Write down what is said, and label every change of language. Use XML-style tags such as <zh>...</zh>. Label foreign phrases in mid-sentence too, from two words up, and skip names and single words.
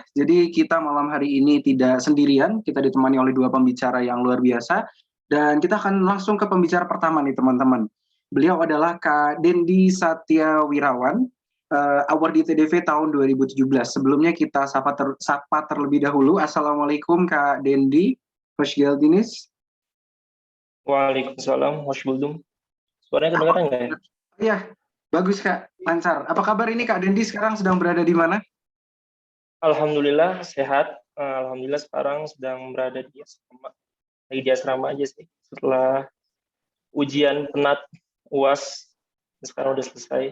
<id>Jadi kita malam hari ini tidak sendirian, kita ditemani oleh dua pembicara yang luar biasa. Dan kita akan langsung ke pembicara pertama nih teman-teman. Beliau adalah Kak Dendi Satya Wirawan, award di TDV tahun 2017. Sebelumnya kita sapa terlebih dahulu. Assalamualaikum Kak Dendi,</id> <tr>hoş geldiniz. Waalaikumsalam, hoş buldum.</tr> <id>Suaranya kedengaran nggak ya? Iya, bagus Kak, lancar. Apa kabar ini Kak Dendi sekarang sedang berada di mana? Alhamdulillah sehat. Alhamdulillah sekarang sedang berada di asrama. Lagi di asrama aja sih. Setelah ujian penat UAS, sekarang udah selesai.</id>